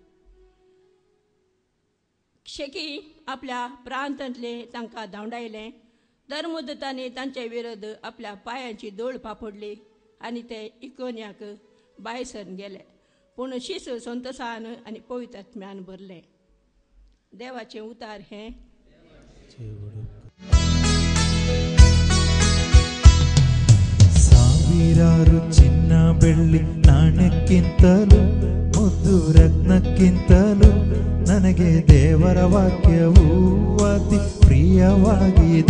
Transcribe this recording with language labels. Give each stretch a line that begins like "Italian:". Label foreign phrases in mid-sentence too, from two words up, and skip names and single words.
Konkani: शेकी आपल्या प्रांतांतले तांकां धांवडायले. धर्मदूतांनी तांचे विरोध आपल्या पांयांची दोळ पापडली आनी ते इकोन्याक भायर सरून गेले. पूण शीस संतोशान आनी पवित्र आत्म्यान भरले. देवाचें उतार हें.
Kannada: ಸಾವಿರಾರು ಚಿನ್ನ ಬೆಳ್ಳಿ ನಾಣ್ಯಕ್ಕಿಂತಲೂ ಮುದ್ದು ರತ್ನಕ್ಕಿಂತಲೂ ನನಗೆ ದೇವರ ವಾಕ್ಯವು ಅತಿ ಪ್ರಿಯವಾಗಿದೆ.